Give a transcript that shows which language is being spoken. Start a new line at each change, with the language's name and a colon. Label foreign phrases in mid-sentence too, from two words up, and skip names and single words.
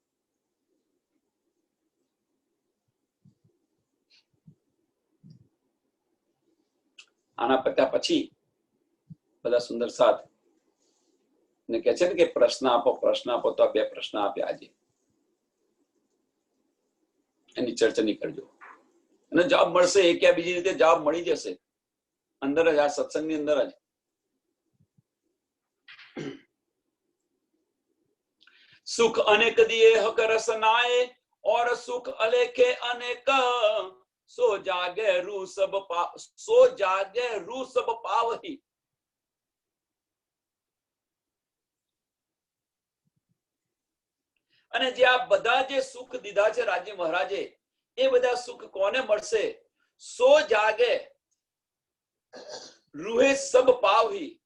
Gujarati: આના પત્યા પછી બધા સુંદર સાથ ને કે છે ને કે પ્રશ્ન આપો, પ્રશ્ન આપો, તો આ બે પ્રશ્ન આપ્યા આજે. એની ચર્ચા નહીં કરજો, અને જવાબ મળશે એ કે બીજી રીતે જવાબ મળી જશે અંદર જ, આ સત્સંગની અંદર જ.
Hindi: सुख अनेक दिए हक रसनाए, और सुख अलेखे अनेक, सो जागे रू सब पा, सो जागे रू सब पावही.
Gujarati: અને જે આ બધા જે સુખ દીધા છે રાજજી મહારાજે, એ બધા સુખ કોને મળશે?
Hindi: सो जागे रूहे सब पावही.